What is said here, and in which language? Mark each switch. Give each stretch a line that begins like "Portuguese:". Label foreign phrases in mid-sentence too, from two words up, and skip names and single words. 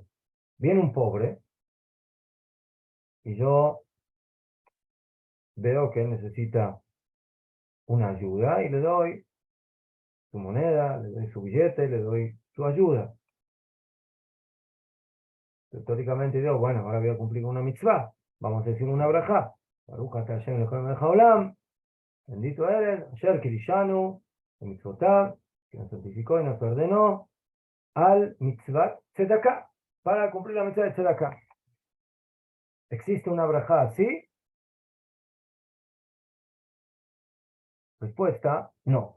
Spanish: Viene un pobre y yo veo que él necesita una ayuda y le doy su moneda, le doy su billete, le doy su ayuda. Teóricamente digo, bueno, ahora voy a cumplir una mitzvah. Vamos a decir una brajá.
Hebrew: ברוך אתה השם אלהים מלך העולם.
Spanish: Bendito eres,
Hebrew: אשר קידשנו,
Spanish: el mitzvotav, que nos santificó y nos ordenó al
Hebrew: מצוות צדקה,
Spanish: para cumplir la mitzvah de tzedakah. ¿Existe una brajá así? Respuesta, no.